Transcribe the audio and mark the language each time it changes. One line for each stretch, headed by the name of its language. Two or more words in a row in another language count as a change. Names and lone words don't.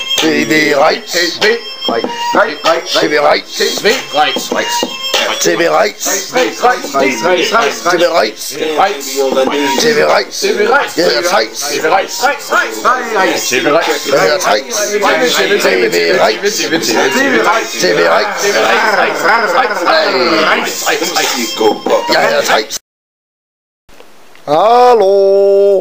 Danish: TV Reitz. TV Reitz. TV Reitz. TV Reitz. TV Reitz. Jeg hedder Theis. Jeg hedder Theis. TV Reitz. TV Reitz. Jeg hedder Theis. Hallo.